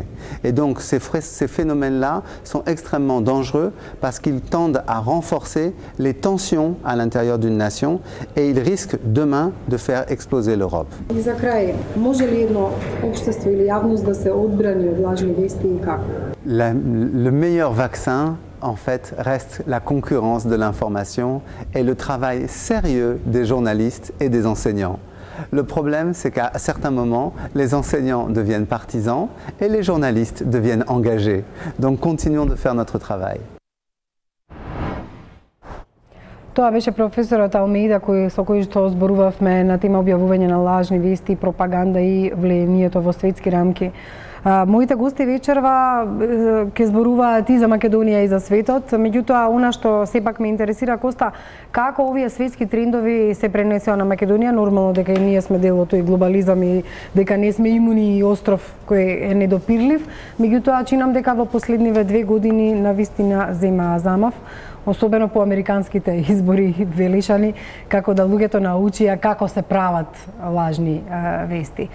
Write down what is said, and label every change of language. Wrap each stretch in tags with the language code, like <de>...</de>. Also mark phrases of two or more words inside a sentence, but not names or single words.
<fr>Et donc ces phénomènes-là sont extrêmement dangereux parce qu'ils tendent à renforcer les tensions à l'intérieur d'une nation et ils risquent demain de faire exploser l'Europe.</fr> <mk>И за крај, може ли едно општество или јавност да се одбрани од лажни вести и како?</mk> <fr>Le meilleur vaccin, en fait, reste la concurrence de l'information et le travail sérieux des journalistes et des enseignants. Le problème, c'est qu'à certains moments, les enseignants deviennent partisans et les journalistes deviennent engagés. Donc, continuons de faire notre travail.</fr> <mk>Тоа беше професорот Алмеида со кој што зборувавме на тема објавување на лажни вести, пропаганда и влијанието во светски рамки. Моите гости вечерва ќе зборуваат и за Македонија и за светот, меѓутоа она што сепак ме интересира, Коста, како овие светски трендови се пренесоа на Македонија, нормално дека и ние сме дел од тој глобализам и дека не сме имуни и остров кој е недопирлив, меѓутоа чинам дека во последниве 2 години навистина зема замав, особено по американските избори велишани, како да луѓето научија како се прават лажни вести.</mk>